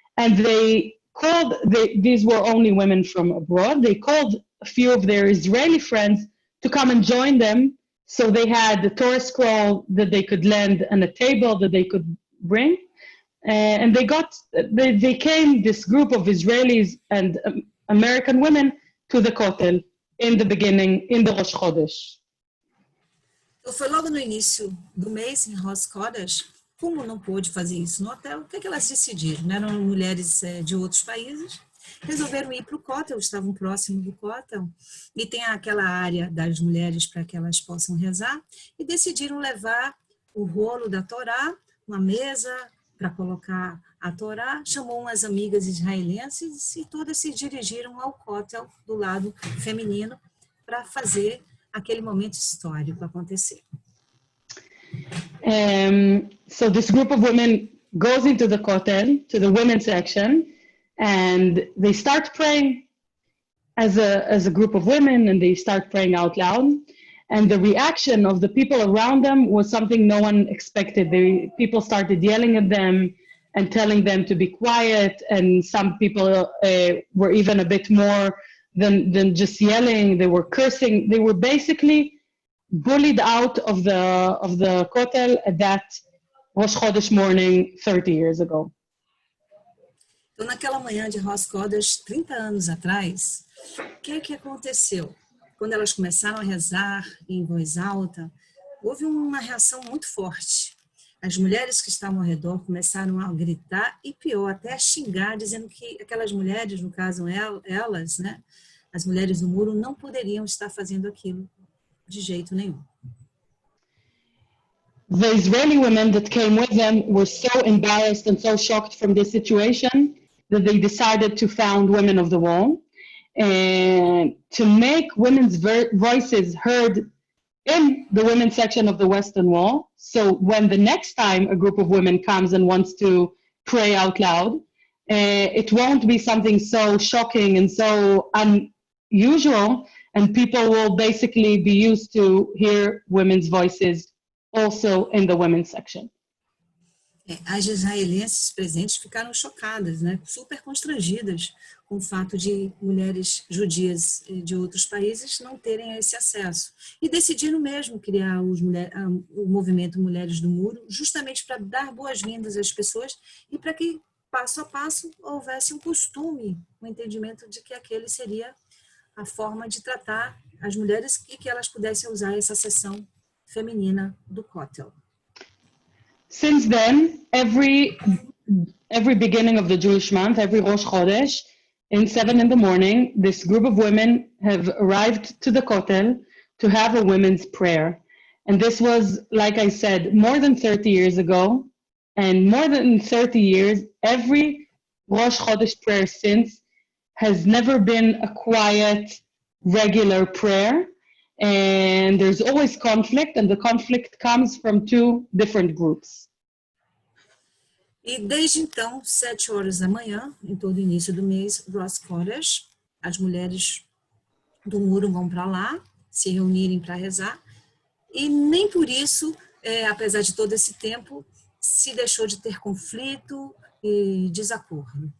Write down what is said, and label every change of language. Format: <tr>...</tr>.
<en>And they called, these were only women from abroad, they called a few of their Israeli friends to come and join them. So they had the Torah scroll that they could lend and a table that they could bring. And they came, this group of Israelis and American women, to the Kotel in the beginning, in the Rosh Chodesh.</en> <pt>Então, foi logo no início do mês, em Rosh Chodesh. Como não pôde fazer isso no hotel, o que elas decidiram? Né? Eram mulheres de outros países, resolveram ir para o Kotel, estavam próximos do Kotel, e tem aquela área das mulheres para que elas possam rezar, e decidiram levar o rolo da Torá, uma mesa para colocar a Torá, chamou umas amigas israelenses e todas se dirigiram ao Kotel do lado feminino para fazer aquele momento histórico acontecer.</pt> <en>So this group of women goes into the Kotel, to the women's section, and they start praying as a group of women, and they start praying out loud. And the reaction of the people around them was something no one expected. People started yelling at them and telling them to be quiet, and some people were even a bit more than just yelling. They were cursing. They were basically bullied out of the Kotel at that Rosh Chodesh morning 30 years ago.</en> <pt>Então, naquela manhã de Rosh Chodesh, 30 anos atrás, o que aconteceu? Quando elas começaram a rezar em voz alta, houve uma reação muito forte. As mulheres que estavam ao redor começaram a gritar e pior, até a xingar, dizendo que aquelas mulheres, no caso elas, né, as mulheres do muro, não poderiam estar fazendo aquilo de jeito nenhum.</pt> <en>The Israeli women that came with them were so embarrassed and so shocked from this situation that they decided to found Women of the Wall, and to make women's voices heard in the women's section of the Western Wall. So when the next time a group of women comes and wants to pray out loud, it won't be something so shocking and so unusual, and people will basically be used to hear women's voices also in the women's section.</en> <pt>As israelenses presentes ficaram chocadas, né, super constrangidas com o fato de mulheres judias de outros países não terem esse acesso. E decidiram mesmo criar o movimento Mulheres do Muro, justamente para dar boas-vindas às pessoas e para que, passo a passo, houvesse um costume, um entendimento de que aquele seria a forma de tratar as mulheres e que elas pudessem usar essa seção feminina do Kotel.</pt> <en>Since then, every beginning of the Jewish month, every Rosh Chodesh, in 7 in the morning, this group of women have arrived to the Kotel to have a women's prayer. And this was, like I said, more than 30 years ago. And more than 30 years, every Rosh Chodesh prayer since has never been a quiet, regular prayer. And there's always conflict, and the conflict comes from two different groups.</en> <pt>E desde então, 7 horas da manhã, em todo o início do mês, Rosh Chodesh, as mulheres do muro vão para lá, se reunirem para rezar, e nem por isso, apesar de todo esse tempo, se deixou de ter conflito e desacordo.</pt>